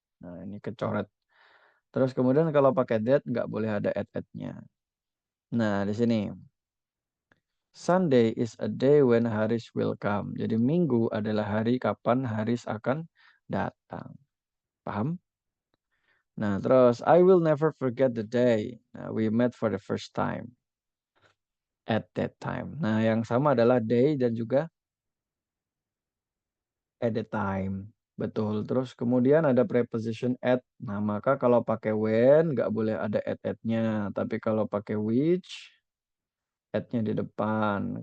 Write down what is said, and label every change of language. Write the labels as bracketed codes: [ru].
[id] Nah, ini kecoret. Terus kemudian kalau pakai that nggak boleh ada at-nya. Nah, di sini [en] Sunday is a day when Haris will come. [id] Jadi Minggu adalah hari kapan Haris akan datang. Paham? Nah, terus [en] I will never forget the day we met for the first time at that time. [id] Nah, yang sama adalah day dan juga at the time. Betul. Terus kemudian ada preposition at. Nah, maka kalau pakai when nggak boleh ada at-nya. Tapi kalau pakai which, at-nya di depan.